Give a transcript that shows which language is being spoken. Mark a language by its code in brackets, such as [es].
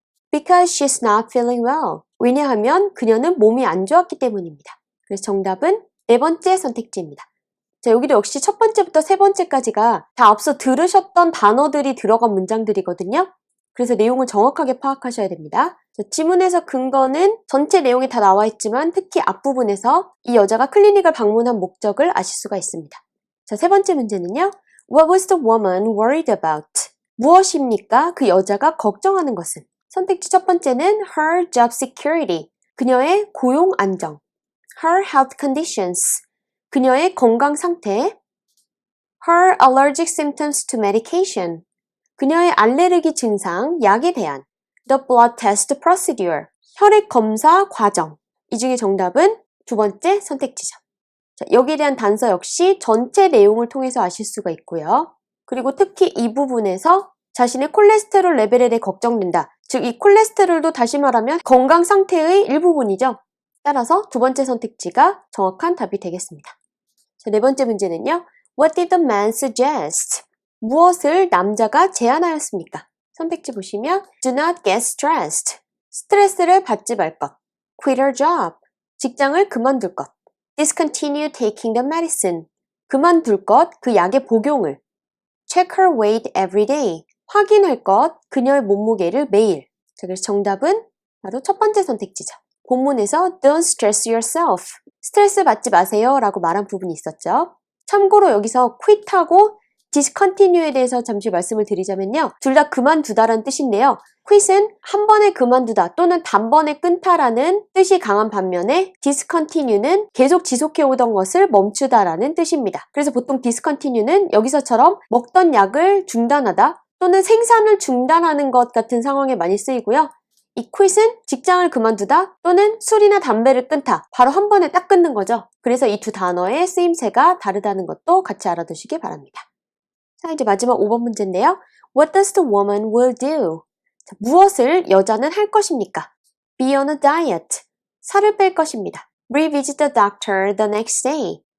[en] Because she's not feeling well. [ko] 왜냐하면 그녀는 몸이 안 좋았기 때문입니다. 그래서 정답은 4번째 선택지입니다. 자, 여기도 역시 첫 번째부터 세 번째까지가 다 앞서 들으셨던 단어들이 들어간 문장들이거든요. 그래서 내용을 정확하게 파악하셔야 됩니다. 자, 지문에서 근거는 전체 내용이 다 나와 있지만 특히 앞부분에서 이 여자가 클리닉을 방문한 목적을 아실 수가 있습니다. 자, 세 번째 문제는요. [en] What was the woman worried about? [ko] 무엇입니까? 그 여자가 걱정하는 것은. 선택지 첫 번째는 [en] her job security. [ko] 그녀의 고용 안정. [en] her health conditions. [ko] 그녀의 건강 상태. [en] her allergic symptoms to medication. [ko] 그녀의 알레르기 증상, 약에 대한. [en] the blood test procedure. [ko] 혈액 검사 과정. 이 중에 정답은 두 번째 선택지죠. 자, 여기에 대한 단서 역시 전체 내용을 통해서 아실 수가 있고요. 그리고 특히 이 부분에서 자신의 콜레스테롤 레벨에 대해 걱정된다. 즉, 이 콜레스테롤도 다시 말하면 건강 상태의 일부분이죠. 따라서 두 번째 선택지가 정확한 답이 되겠습니다. 자, 네 번째 문제는요. [en] What did the man suggest? [ko] 무엇을 남자가 제안하였습니까? 선택지 보시면 [en] Do not get stressed. [ko] 스트레스를 받지 말 것. [en] Quit your job. [ko] 직장을 그만둘 것. [en] Discontinue taking the medicine. [ko] 그만둘 것, 그 약의 복용을. [en] Check her weight every day. [ko] 확인할 것, 그녀의 몸무게를 매일. 자, 그래서 정답은 바로 첫 번째 선택지죠. 본문에서 [en] Don't stress yourself. [ko] 스트레스 받지 마세요 라고 말한 부분이 있었죠. 참고로 여기서 quit하고 discontinue에 대해서 잠시 말씀을 드리자면요. 둘 다 그만두다라는 뜻인데요. quit은 한 번에 그만두다 또는 단번에 끊다라는 뜻이 강한 반면에 discontinue는 계속 지속해오던 것을 멈추다라는 뜻입니다. 그래서 보통 discontinue는 여기서처럼 먹던 약을 중단하다 또는 생산을 중단하는 것 같은 상황에 많이 쓰이고요. 이 quit은 직장을 그만두다 또는 술이나 담배를 끊다. 바로 한 번에 딱 끊는 거죠. 그래서 이 두 단어의 쓰임새가 다르다는 것도 같이 알아두시기 바랍니다. 자, 이제 마지막 5번 문제인데요. [en] What does the woman will do? [ko] 자, 무엇을 여자는 할 것입니까? [en] Be on a diet. [ko] 살을 뺄 것입니다. [en] Revisit the doctor the next day.